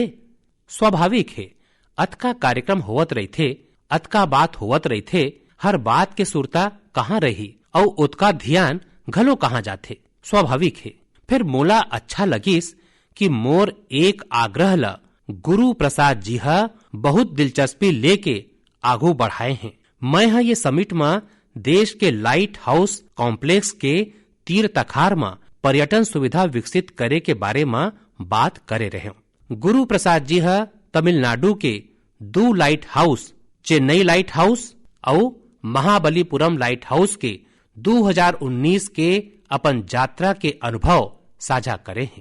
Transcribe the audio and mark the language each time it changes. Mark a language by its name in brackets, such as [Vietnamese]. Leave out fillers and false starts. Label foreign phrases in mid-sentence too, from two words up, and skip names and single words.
[Chhattisgarhi] स्वाभाविक है, अतका कार्यक्रम होवत रही थे, अतका बात होवत रही थे, हर बात के सुरता कहाँ रही और उतका ध्यान घलो कहाँ जाथे। स्वाभाविक है। फिर मोला अच्छा लगिस कि मोर एक आग्रह ला गुरु प्रसाद जी बहुत दिलचस्पी लेके आगू बढ़ाए हैं। मैं ये समिट में देश के [English] light house complex [Chhattisgarhi] के तीर तखार में पर्यटन सुविधा विकसित करे के बारे में बात करे रहे हूँ। गुरु प्रसाद जी तमिलनाडु के 2 [English] light house, [Chhattisgarhi] चेन्नई [English] light house [Chhattisgarhi] और महाबलीपुरम [English] light house [Chhattisgarhi] के 2019 के अपन यात्रा के अनुभव साझा करे हैं।